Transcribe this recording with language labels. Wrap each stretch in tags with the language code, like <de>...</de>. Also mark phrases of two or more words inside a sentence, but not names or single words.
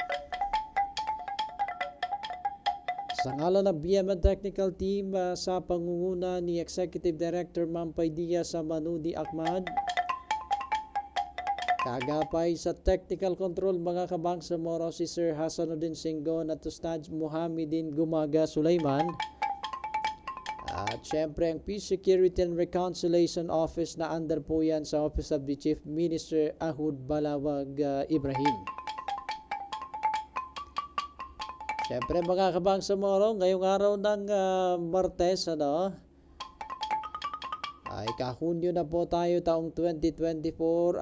<tl>Sa ngalan ng BMN Technical Team sa pangunguna ni Executive Director Ma'am Paidia Samanudi Ahmad, kagapay sa Technical Control mga kabangsamoro si Sir Hasanuddin Singgon at Ustad Muhammadin Gumaga Sulaiman. At syempre ang Peace, Security and Reconciliation Office na under po yan sa Office of the Chief Minister Ahud Balawag Ibrahim. Syempre mga kabangsamoro, ngayong araw ng Martes, ay kahunyo na po tayo taong 2024.</tl>